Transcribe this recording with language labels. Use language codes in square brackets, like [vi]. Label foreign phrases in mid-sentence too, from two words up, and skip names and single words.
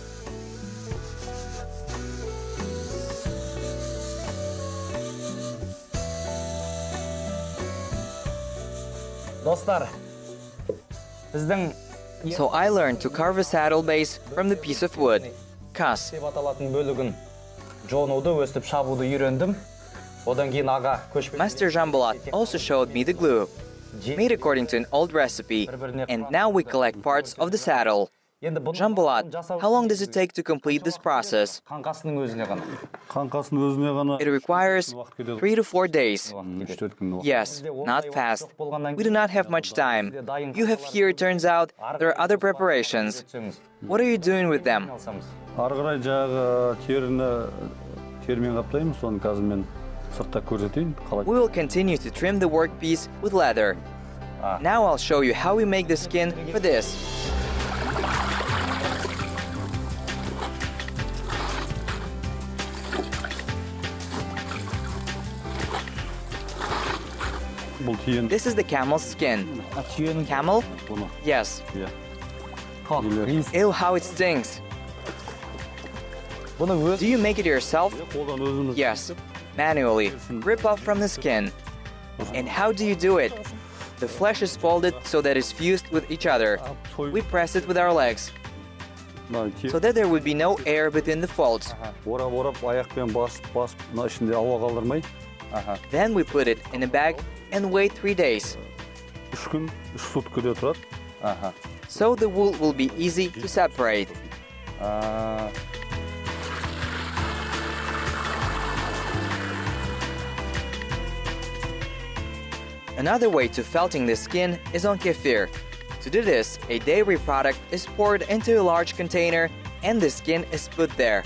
[kk] Dostlar, біздің [en] So I learned to carve a saddle base from the piece of wood, kas. [kk] деп аталатын бөлігін жонуды, өстіп шабуды үйрендім. Одан кейін аға көшпелі [en] Master Jambolat also showed me the glue, made according to an old recipe, and now we collect parts of the saddle. [kk] Енді бұл [en] Jambolat, how long does it take to complete this process? [kk] қаңқасының өзіне ғана. Қаңқасының өзіне ғана [en] It requires 3 to 4 days. [kk] 3-4 күн уақыт. [en] Yes, not fast. We do not have much time. You have here, it turns out, there are other preparations. What are you doing with them? [kk] Ары қарай жағы терімен қаптаймыз, соны қазір мен сыртта көрсетейін. [en] We will continue to trim the workpiece with leather. Now I'll show you how we make the skin for this. [kk] Бұл тиын. [en] This is the camel's skin. [kk] Түйенің [en] Camel? [kk] Бұны. [en] Yes. [kk] Иә. [en] Ew, how it stings. [kk] Бұны өз [en] Do you make it yourself? [kk] Қолдан өзіміз. [en] Yes, manually. Rip off from the skin. And how do you do it? The flesh is folded so that it's fused with each other. We press it with our legs so that there would be no air between the folds. [kk] Орап, аяқпен басып, мына ішінде ауа қалдырмай. [en] Then we put it in a bag and wait 3 days. [kk] 3 күн, 3 суткада тұрады. [en] So the wool will be easy to separate. Another way to felting the skin is on kefir. To do this, a dairy product is poured into a large container and the skin is put there.